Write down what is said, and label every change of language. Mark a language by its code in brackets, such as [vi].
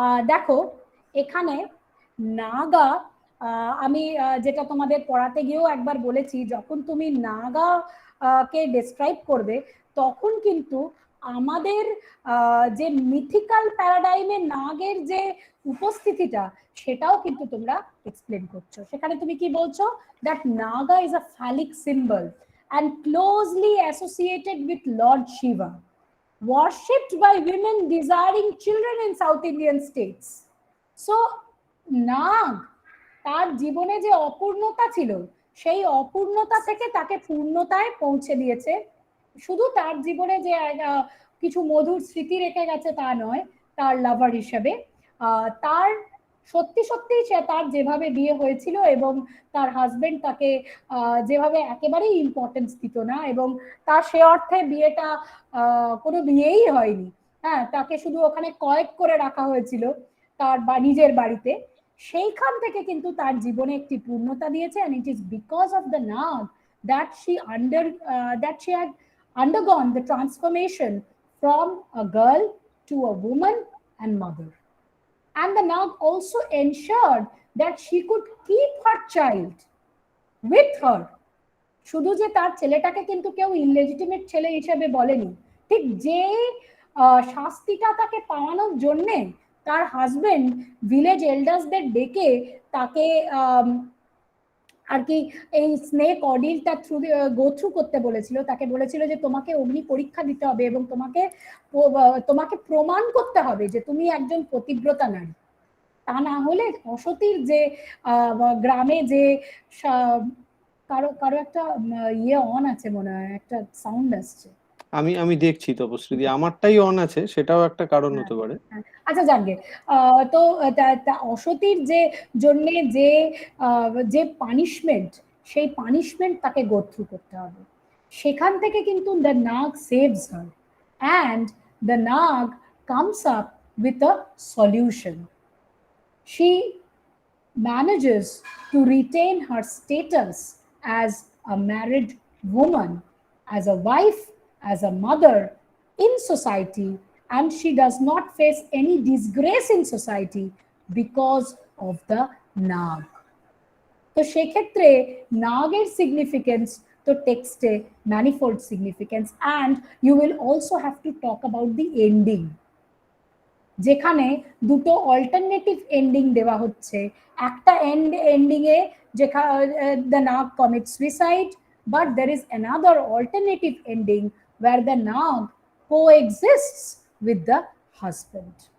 [bn] দেখো এখানে নাগা, আমি যেটা তোমাদের পড়াতে গিয়েও একবার বলেছি, যখন তুমি নাগা কে ডেসক্রাইব করবে তখন কিন্তু আমাদের যে মিথিক্যাল প্যারাডাইমে নাগের যে উপস্থিতিটা সেটাও কিন্তু তোমরা এক্সপ্লেন করছো। সেখানে তুমি কি বলছো, [en] That Naga is a phallic symbol and closely associated with Lord Shiva, worshipped by women desiring children in South Indian states. So [bn] নাগ তার জীবনে যে অপূর্ণতা ছিল, সেই অপূর্ণতা থেকে তাকে পূর্ণতায় পৌঁছে দিয়েছে। শুধু তার জীবনে যে কিছু মধুর স্মৃতি রেখে গেছে তা নয়, তার লাভার হিসেবে তার সত্যি সত্যি সে তার যেভাবে বিয়ে হয়েছিল এবং তার হাজবেন্ড তাকে যেভাবে একেবারেই ইম্পর্টেন্স দিত না, এবং তার সে অর্থে বিয়েটা কোনো বিয়েই হয়নি, হ্যাঁ, তাকে শুধু ওখানে কয়েক করে রাখা হয়েছিল তার নিজের বাড়িতে, সেইখান থেকে কিন্তু তার জীবনে একটি পূর্ণতা দিয়েছে। [en] and it is because of the Nag that she had undergone the transformation from a girl to a woman and mother. And the Nag also ensured that she could keep her child with her [bn] শুধু যে তার ছেলেটাকে কিন্তু কেউ ইনলেজিটিমেট ছেলে হিসেবে বলেনি, ঠিক যে শাস্তিটা তাকে পাওয়ানোর জন্যে তার হাজবেন্ড ভিলেজ এল্ডার্সদের ডেকে তাকে আর কি এই স্নেক অডিলটা গো থ্রু করতে বলেছিল, তাকে বলেছিল যে তোমাকে অগ্নি পরীক্ষা দিতে হবে এবং তোমাকে প্রমাণ করতে হবে যে তুমি একজন পতিব্রতা নারী, তা না হলে অসতীর যে গ্রামে যে কারো কারো একটা ইয়ে অন আছে মনে হয়, একটা সাউন্ড আসছে। আমি দেখছি তপস্বী, আমারটাই অন আছে, সেটাও একটা কারণ হতে পারে। আচ্ছা জানগে, তো অসতীর যে জন্যে যে পানিশমেন্ট, সেই পানিশমেন্ট তাকে গো থ্রু করতে হবে। [en] সেখান থেকে কিন্তু the Nag saves her and the Nag comes up with a solution. She manages to retain her status as a married woman, as a wife, as a mother in society, and she does not face any disgrace in society because of the Nag. [bn] তো সেক্ষেত্রে নাগের significance তো টেক্সটে manifold significance, [en] and you will also have to talk about the ending, [bn] যেখানে দুটো alternative ending দেওয়া হচ্ছে। একটা এন্ডিং এ যেখানে [en] The Nag commit suicide, but there is another alternative ending where the Nag coexists with the husband.